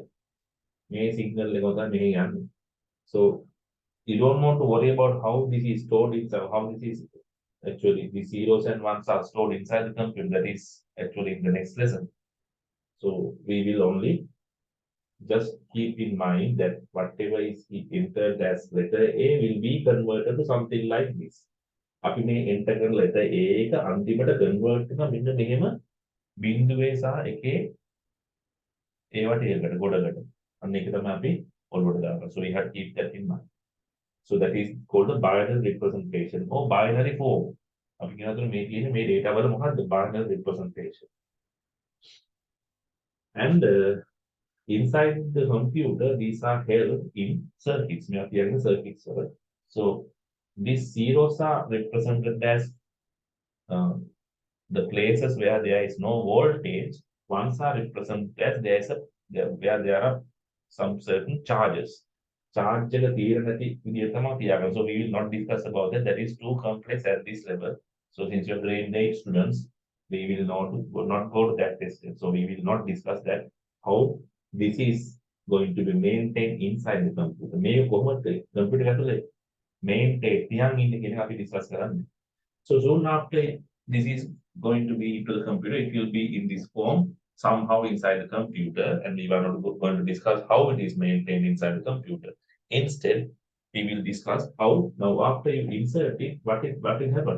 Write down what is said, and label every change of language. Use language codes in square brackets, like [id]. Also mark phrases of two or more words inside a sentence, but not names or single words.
[en] May signal so you don't want to worry about how this is stored inside, how this is actually the zeros and ones are stored inside the computer. That is actually in the next lesson. So we will only just keep in mind that whatever is entered as letter A will be converted to something like this. [si] අපි මේ enter කරන [en] letter A [si] එක අන්තිමට convert කරන මෙන්න මෙහෙම බිංදුවේ සහ එකේ ඒවට එකකට ගොඩකට. අන්න ඒක තමයි අපි ඔළුවට දානවා. [en] So we have to keep that in mind. So that is called the binary representation or binary form. [si] අපි කියනතර මේ කියන්නේ මේ data වල මොකක්ද [en] binary representation. And inside the computer, these are held in circuits. We are hearing circuits. So these zeros are represented as the places where there is no voltage. Ones are represented as where there are some certain charges. [si] Charge එක තියෙන නැති විදිය තමයි තියාගන්න. [en] So we will not discuss about that. That is too complex at this level. So since you are grade 8 students, we will not go to that extent. So we will not discuss that. How this is going to be maintained inside the computer. [si] මේ කොහොමද computer ඇතුලේ maintain තියන් ඉන්නේ කියන එක අපි discuss කරන්නේ. [en] So soon after this is going to be into the computer, it will be in this form somehow inside the computer, and we are not going to discuss how it is maintained inside the computer. Instead, we will discuss how now after you insert it, what will happen?